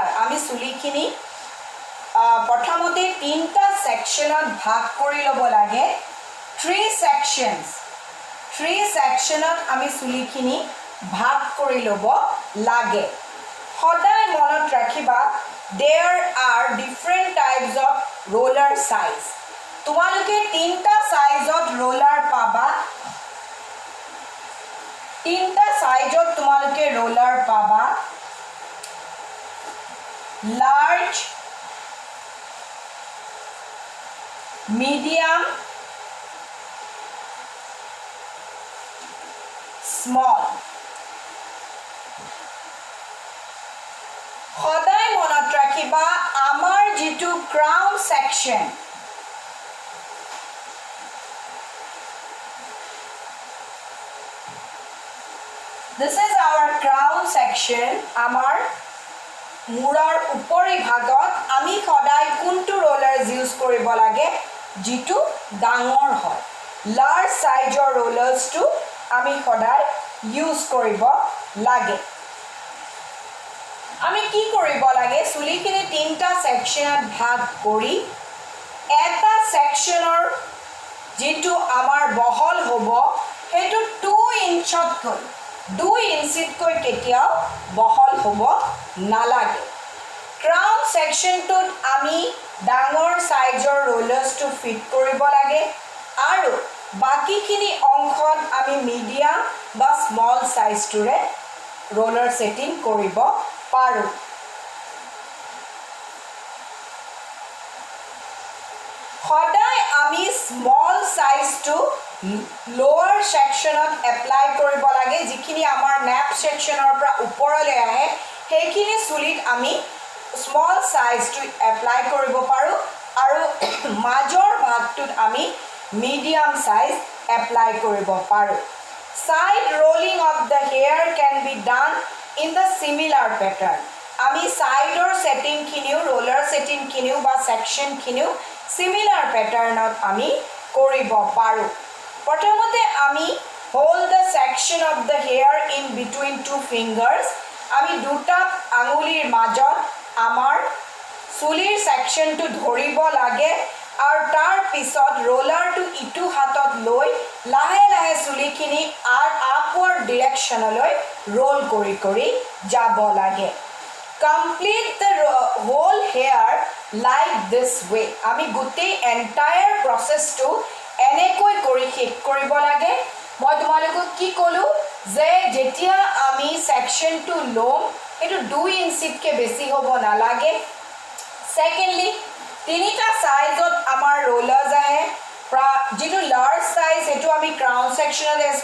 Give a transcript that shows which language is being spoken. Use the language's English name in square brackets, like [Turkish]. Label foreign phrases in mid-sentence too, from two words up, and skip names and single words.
[Assamese] আমি চুলিখিনি প্ৰথমতে তিনটা সেকশনত ভাগ কৰি ল'ব লাগে 3 sectionত আমি চুলিখিনি ভাগ কৰি ল'ব লাগে সদায় মনত ৰাখিবা [English] there are different types of roller size [Assamese] তোমালোকে তিনটা সাইজত roller পাবা তিনটা সাইজত তোমালোকে roller পাবা [English] large medium small. [Assamese] সদায় মনত ৰাখিবা আমাৰ যেটো [English] crown section This is our crown section. [Assamese] আমাৰ মূৰৰ উপৰি ভাগত আমি সদায় কোনটো rollers use কৰিব লাগে যেটো ডাঙৰ হয় [English] large sizeৰ rollers [Assamese] টো আমি সদায় use কৰিব লাগে আমি কি কৰিব লাগে চুলিখিনি তিনটা সেকশনত ভাগ কৰি এটা সেকশনৰ যেটো আমাৰ বহল হ'ব হেতু 2 ইঞ্চতকৈ 2 ইঞ্চিতকৈ কেতিয়াও বহল হ'ব নালাগে ক্ৰাউন সেকশনটোত আমি ডাঙৰ সাইজৰ rollers টো ফিট কৰিব লাগে আৰু বাকিখিনি অংশত আমি মিডিয়াম বা স্মল সাইজটোৰে [English] roller setting [Assamese] কৰিব পাৰো সদায় আমি [English] small size lower section [Assamese] এপ্লাই কৰিব লাগে যিখিনি আমাৰ [English] nape section [Assamese] পৰা ওপৰলৈ আহে সেইখিনি চুলিত আমি [English] small size [Assamese] এপ্লাই কৰিব পাৰো আৰু মাজৰ ভাগটোত আমি [English] medium size apply [Assamese] কৰিব পাৰো [English] side rolling of the hair can be done in the similar pattern [Assamese] আমি সাইডৰ সেটিং খিনিও [English] roller setting [Assamese] খিনিও বা সেকশন খিনিও [English] similar patternত [Assamese] আমি কৰিব পাৰো প্ৰথমতে আমি [English] hold the section of the hair in between two fingers [Assamese] আমি দুটা আঙুলিৰ মাজত আমাৰ চুলিৰ সেকশনটো ধৰিব লাগে আৰু তাৰ পিছত roller-টো ইটো হাতত লৈ লাহে লাহে চুলিখিনি [English] upward direction-লৈ [Assamese] roll কৰি কৰি যাব লাগে [English] complete the whole hair like this way [Assamese] আমি গোটেই [English] entire process-টো [Assamese] এনেকৈ কৰি শেষ কৰিব লাগে মই তোমালোকক কি কলো যে যেতিয়া আমি সেকশনটো লম এটো 2 ইঞ্চিতকৈ বেছি হ'ব নালাগে secondly তিনিটা সাইজত আমাৰ rollers আহে যেটো [English] large size [Assamese] এটো আমি [English] crown section